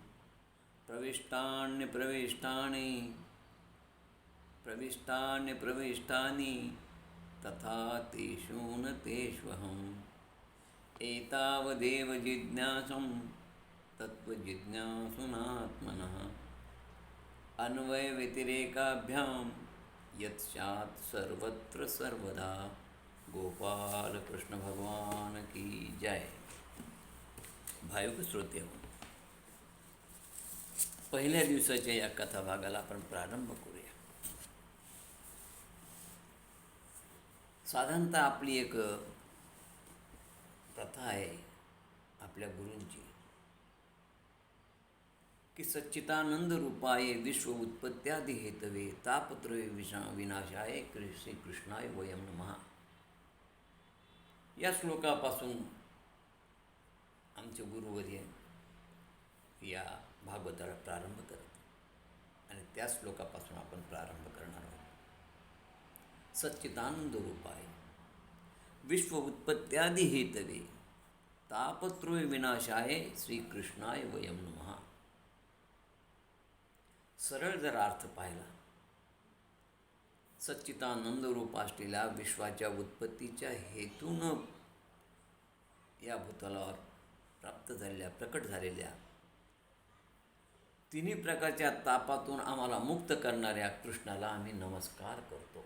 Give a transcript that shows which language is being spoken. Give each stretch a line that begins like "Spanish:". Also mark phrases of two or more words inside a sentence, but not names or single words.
Sanskrit: प्रविष्टान्यप्रविष्टानि तथा तेषु न तेष्वहम् एतावदेव जिज्ञासं तत्त्वजिज्ञासुनात्मनः अन्वयव्यतिरेकाभ्यां यत् स्यात् सर्वत्र सर्वदा.
Hindi: गोपाल कृष्ण भगवान की जय.
Marathi: भाविक श्रोते हो, पहिल्या दिवसाच्या या कथाभागाला आपण प्रारंभ करूया. साधारणतः आपली एक प्रथा आहे आपल्या गुरूंची की
Sanskrit: सच्चिदानंद रूपाय विश्व उत्पत्त्यादि हेतवे तापत्रय विनाशाय श्री कृष्णाय वयम नमः
Marathi: या श्लोकापासून आमचे गुरुवर्य या भागवताला प्रारंभ करत आणि त्या श्लोकापासून आपण प्रारंभ करणार आहोत.
Sanskrit: सच्चिदानंद रूपाय विश्व उत्पत्त्यादि हेतवे तापत्रय विनाशाय श्रीकृष्णाय वयम नमः.
Marathi: सरळ जर अर्थ पाहिला, सच्चिदानंद रूप असलेल्या विश्वाच्या उत्पत्तीच्या हेतून या भूतलावर प्राप्त झालेल्या प्रकट झालेल्या तिन्ही प्रकारच्या तापातून आम्हाला मुक्त करणाऱ्या कृष्णाला आम्ही नमस्कार करतो.